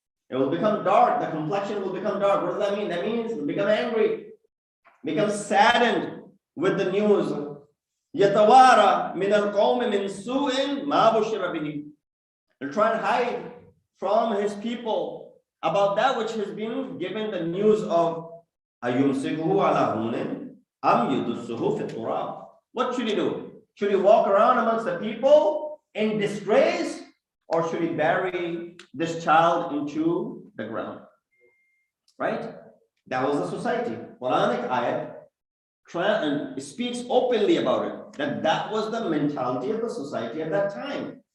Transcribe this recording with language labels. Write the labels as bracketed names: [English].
[English] It will become dark. The complexion will become dark. What does that mean? That means it will become angry, become saddened with the news. [Arabic] يَتَوَارَى مِنَ الْقَوْمِ مِنْ سُوءٍ مَا بُشِّرَ بِهِ. [English] They're trying to hide from his people about that which has been given the news of. [Arabic] أَيُمْسِكُهُ عَلَى هُونٍ أَمْ يُدُسُّهُ فِي التُّرَابِ. [English] What should he do? Should he walk around amongst the people in disgrace, or should he bury this child into the ground? Right? That was the society. Quranic ayat speaks openly about it, that was the mentality of the society at that time.